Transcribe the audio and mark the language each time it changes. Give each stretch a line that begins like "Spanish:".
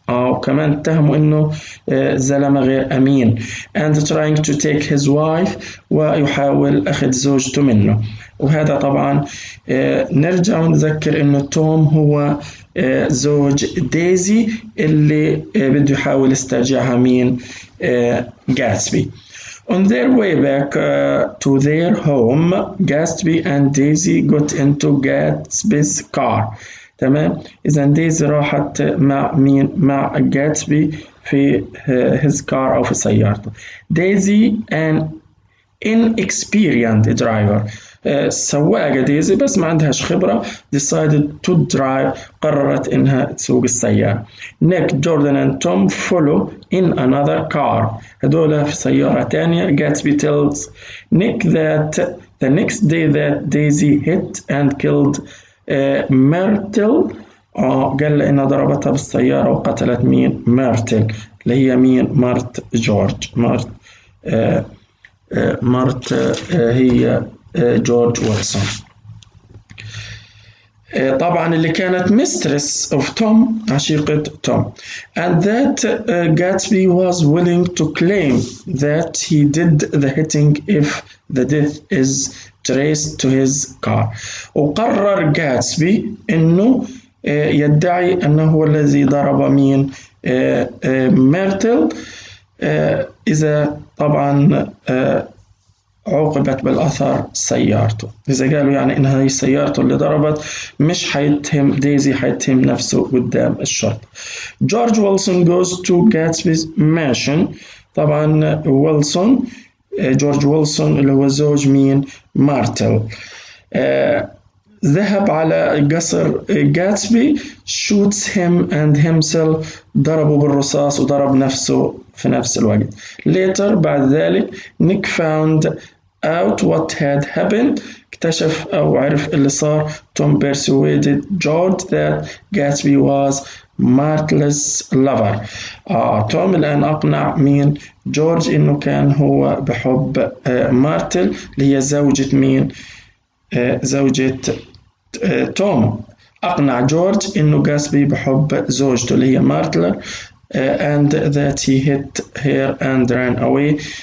Arabic: أو كمان اتهموا إنه زلمة غير أمين
English: and trying to take his wife
Arabic: ويحاول أخذ زوجته منه. وهذا طبعا نرجع ونذكر إنه توم هو زوج دايزي اللي بده يحاول يسترجعها مين؟ جاتسبي.
English: On their way back to their home, Gatsby and Daisy got into Gatsby's car.
Arabic: تمام. إذا دايزي راحت مع مين؟ مع جاتسبي في
English: his car
Arabic: أو في سيارته.
English: Daisy an inexperienced driver.
Arabic: سواقة دايزي بس ما عندهاش خبرة
English: decided to drive.
Arabic: قررت إنها تسوق السيارة.
English: Nick, Jordan and Tom follow in another car.
Arabic: هدول في سيارة تانية.
English: Gatsby tells Nick that the next day that Daisy hit and killed Myrtle.
Arabic: قال له إنها ضربتها بالسيارة وقتلت مين؟ ميرتل اللي هي مين؟ مرت جورج. مرت هي جورج ويلسون. طبعا اللي كانت
English: mistress of Tom،
Arabic: عشيقة توم.
English: And that Gatsby was willing to claim that he did the hitting if the death is traced to his car.
Arabic: وقرر جاتسبي إنه يدعي أنه هو الذي ضرب مين؟ ميرتل، إذا طبعا عوقبت بالأثر سيارته. إذا قالوا يعني إنها هي سيارته اللي ضربت، مش حيتهم دايزي، حيتهم نفسه قدام الشرطة.
English: George Wilson goes to Gatsby's mansion.
Arabic: طبعا ويلسون، جورج ويلسون اللي هو زوج مين؟ مارتل. ذهب على قصر جاتسبي.
English: shoots him and himself.
Arabic: ضربه بالرصاص وضرب نفسه في نفس الوقت.
English: later
Arabic: بعد ذلك
English: Nick found out what had happened.
Arabic: اكتشف أو عرف اللي صار.
English: Tom persuaded George that Gatsby was Martle's lover.
Arabic: توم الآن أقنع مين؟ جورج إنه كان هو بحب مارتل اللي هي زوجة مين؟ زوجة توم. أقنع جورج إنه جاتسبي بحب زوجته اللي هي مارتل
English: and that he hit her and ran away.